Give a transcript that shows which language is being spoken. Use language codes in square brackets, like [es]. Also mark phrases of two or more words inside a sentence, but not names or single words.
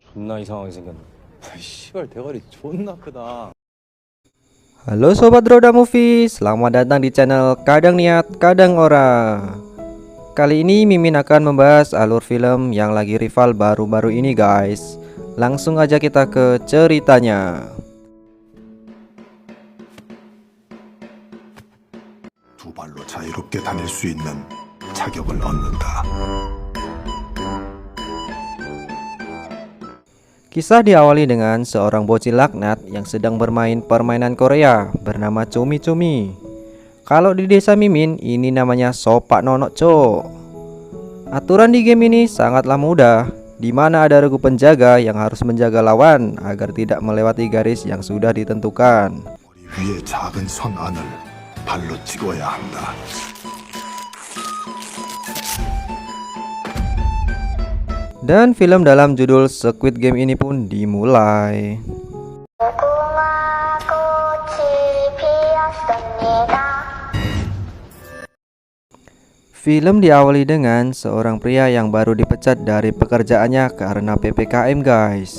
[ko] 존나 이상하게 생겼네. 씨발 대가리 존나 크다. [id] Halo Sobat Roda Movie, selamat datang di channel Kadang Niat Kadang Ora. Kali ini Mimin akan membahas alur film yang lagi rival baru-baru ini guys. Langsung aja kita ke ceritanya. [ko] 두 발로 자유롭게 다닐 수 있는 자격을 얻는다. [id] Kisah diawali dengan seorang bocil laknat yang sedang bermain permainan Korea bernama Cumi Cumi. Kalau di desa Mimin ini namanya Sopak Nonok Cok. Aturan di game ini sangatlah mudah, di mana ada regu penjaga yang harus menjaga lawan agar tidak melewati garis yang sudah ditentukan. [ko] 머리 위에 작은 선 안을 발로 찍어야 한다. [id] Dan film dalam judul Squid Game ini pun dimulai. Film diawali dengan seorang pria yang baru dipecat dari pekerjaannya karena PPKM guys.